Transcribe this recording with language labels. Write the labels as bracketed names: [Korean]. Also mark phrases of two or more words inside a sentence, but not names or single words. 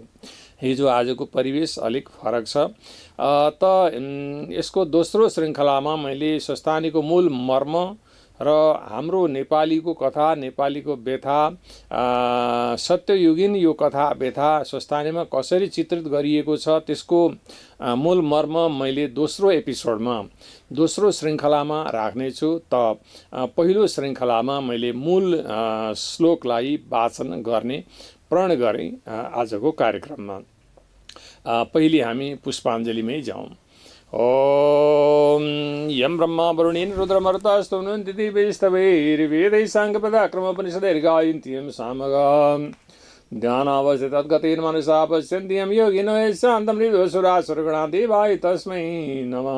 [Nepali] हिजो आजको परिवेश अलिक फरक छ। त यसको दोस्रो श्रृङ्खलामा मैले स्वस्थानीको मूल मर्म र हाम्रो नेपालीको कथा, नेपालीको व्यथा, सत्ययुगीन यो कथा व्यथा स्वस्थानीमा कसरी चित्रित गरिएको छ, त्यसको मूल मर्म मैले दोस्रो एपिसोडमा, दोस्रो श्रृङ्खलामा राख्नेछु। त पहिलो श्रृङ्खलामा मैले मूल श्लोकलाई वाचन गर्ने प्रण गरेँ आजको कार्यक्रममा। पहिले हामी पुष्पाञ्जलीमै जाउँ। [Sanskrit] ओम यम ब्रह्मा वरुणेन रुद्रमरुतस्तुवन्ति दिव्यैस्तवैर्वेदैः साङ्गपदाक्रमोपनिषदैर्गायन्ति सामगाम् ध्यानावस्थितद्गतेन मनसा पश्यन्ति यं योगिनो शान्तं हृदोऽसुरासुरगणा देवाय तस्मै नमः।